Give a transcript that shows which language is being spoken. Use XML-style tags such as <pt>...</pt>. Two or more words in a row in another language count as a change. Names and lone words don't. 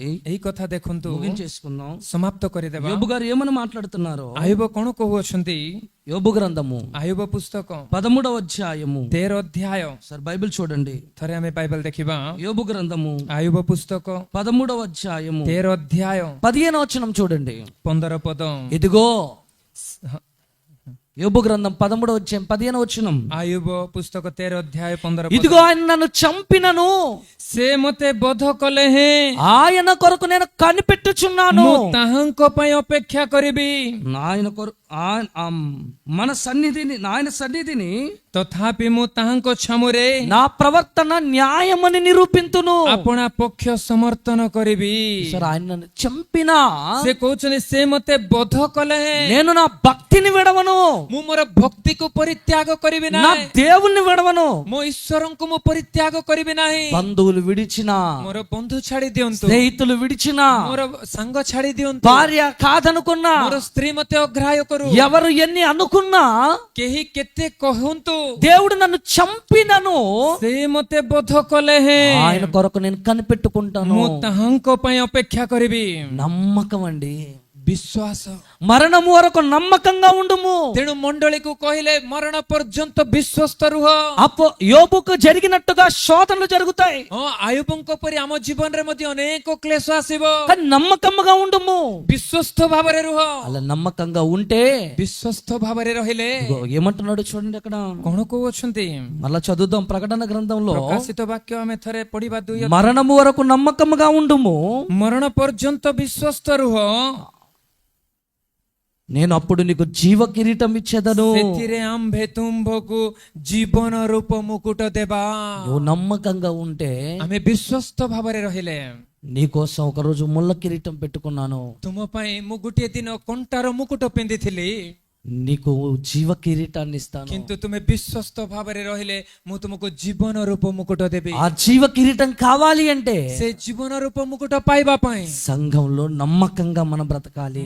<or>ଏଇ କଥା ଦେଖନ୍ତୁ,</or> <te>ముగించేసుకుందాం.</te> <or>ସମାପ୍ତ କରିଦେବା।</or> <te>యోబు గారు ఏమని మాట్లాడుతున్నారు?</te> <or>ଆୟୁବ କଣ କହୁଅଛନ୍ତି?</or> <te>యోబు గ్రంథము</te> <or>ଆୟୁବ పుస్తକ</or> <te>13వ అధ్యాయము</te> <or>13 ଅଧ୍ୟାୟ।</or> <te>సార్ బైబిల్ చూడండి.</te> <or>ଥରେ ଆମେ ବାଇବେଲ ଦେଖିବା।</or> <te>యోబు గ్రంథము</te> <or>ଆୟୁବ పుస్తକ</or> <te>13వ అధ్యాయము</te> <or>13 ଅଧ୍ୟାୟ</or> <te>15వ వచనం చూడండి.</te> <or>15 ପଦ।</or> <te>ఇదిగో యోబు గ్రంథం 13వ అధ్యాయం 15వ వచనం.</te> <or>ଆୟୁବ పుస్తକ 13 ଅଧ୍ୟାୟ 15 ପଦ।</or> <te>ఇదిగో ఆయన నన్ను చంపినను</te> <or>ସେ ମତେ ବଧ କଲେ ହେଁ</or> <te>ఆయన కొరకు నేను కనిపెట్టుచున్నాను.</te> <or>ମୁଁ ତାହାଙ୍କ ପାଇଁ ଅପେକ୍ଷା କରିବି।</or> <te>ఆయన కొరకు మన సన్నిధిని, ఆయన సన్నిధిని</te> <or>ତଥାପି ମୁଁ ତାହାଙ୍କ ଛାମୁରେ</or> <te>నా ప్రవర్తన న్యాయమని నిరూపింతును.</te> <or>ଆପଣା ପକ୍ଷ ସମର୍ଥନ କରିବି।</or> <te>సార్, ఆయన నన్ను చంపినా</te> <or>ସେ କହୁଛନ୍ତି ସେ ମତେ ବଧ କଲେ ହେଁ</or> <te>నేను నా భక్తిని విడవను,</te> <or>ମୁଁ ମୋର ଭକ୍ତିକୁ ପରିତ୍ୟାଗ କରିବି</or> <te>నా</te> <or>ନାହିଁ,</or> <te>దేవుణ్ణి విడవను.</te> <or>ମୋ ଈଶ୍ୱରଙ୍କୁ ମୁଁ ପରିତ୍ୟାଗ କରିବି ନାହିଁ।</or> <te>బంధువులు విడిచిన,</te> <or>ମୋର ବନ୍ଧୁ ଛାଡି ଦିଅନ୍ତୁ,</or> <te>స్నేహితులు విడిచిన,</te> <or>ମୋର ସାଙ୍ଗ ଛାଡି ଦିଅନ୍ତୁ,</or> <te>భార్య కాదనుకున్నా,</te> <or>ମୋର ସ୍ତ୍ରୀ ମତେ ଅଗ୍ରାହ୍ୟ କରୁ,</or> <te>ఎవరు ఎన్ని అనుకున్నా</te> <or>କେହି କେତେ କହନ୍ତୁ,</or> <te>దేవుడు నన్ను చంపినను</te> <or>ସେ ମତେ ବୋଧ କଲେ ହେଁ</or> <te>ఆయన కొరకు నేను కనిపెట్టుకుంటాను.</te> <or>ମୁଁ ତାହାଙ୍କ ପାଇଁ ଅପେକ୍ଷା କରିବି।</or> <te>నమ్మకం అండి.</te> <or>ବିଶ୍ୱାସ।</or> <te>మరణము వరకు నమ్మకంగా ఉండుము.</te> <or>ତେଣୁ ମଣ୍ଡଳୀକୁ କହିଲେ ମରଣ ପର୍ଯ୍ୟନ୍ତ ବିଶ୍ୱସ୍ତ ରୁହ।</or> <te>యోబుకు జరిగినట్టుగా శోధనలు జరుగుతాయి,</te> <or>ହଁ, ଆୟୁବଙ୍କ ପରି ଆମ ଜୀବନରେ ମଧ୍ୟ ଅନେକ କ୍ଲେଶ ଆସିବ,</or> <te>కానీ నమ్మకంగా ఉండుము.</te> <or>ବିଶ୍ୱସ୍ତ ଭାବରେ ରୁହ।</or> <te>అలా నమ్మకంగా ఉంటే</te> <or>ବିଶ୍ୱସ୍ତ ଭାବରେ ରହିଲେ</or> <te>ఇదిగో ఏమంటున్నాడు చూడండి అక్కడ.</te> <or>କଣ କହୁଛନ୍ତି?</or> <te>మళ్ళా చదువుదాం ప్రకటన గ్రంథంలో.</te> <or>ପ୍ରକାଶିତ ବାକ୍ୟ ଆମେ ଥରେ ପଢିବା। 2</or> <te>మరణము వరకు నమ్మకముగా ఉండుము,</te> <or>ମରଣ ପର୍ଯ୍ୟନ୍ତ ବିଶ୍ୱସ୍ତ ରୁହ,</or> <te>నేను అప్పుడు నీకు జీవ కిరీటం ఇచ్చేదను.</te> <or>ସେଥିରେ ଆମ୍ଭେ ତୁମ୍ଭକୁ ଜୀବନ ରୂପ ମୁକୁଟ ଦେବା।</or> <te>నువ్వు నమ్మకంగా ఉంటే</te> <or>ଆମେ ବିଶ୍ୱସ୍ତ ଭାବରେ ରହିଲେ</or> <te>నీకోసం ఒక రోజు ముళ్ళ కిరీటం పెట్టుకున్నాను,</te> <or>ତୁମ ପାଇଁ ମୁଁ ଗୋଟିଏ ଦିନ କଣ୍ଟାର ମୁକୁଟ ପିନ୍ଧିଥିଲି,</or> <te>నీకు జీవ కిరీటాన్ని ఇస్తాను.</te> <or>କିନ୍ତୁ ତୁମେ ବିଶ୍ୱସ୍ତ ଭାବରେ ରହିଲେ ମୁଁ ତୁମକୁ ଜୀବନ ରୂପ ମୁକୁଟ ଦେବି।</or> <te>ఆ జీవ కిరీటం కావాలి అంటే</te> <or>ସେ ଜୀବନ ରୂପ ମୁକୁଟ ପାଇବା ପାଇଁ</or> <te>సంఘంలో నమ్మకంగా మనం బ్రతకాలి.</te>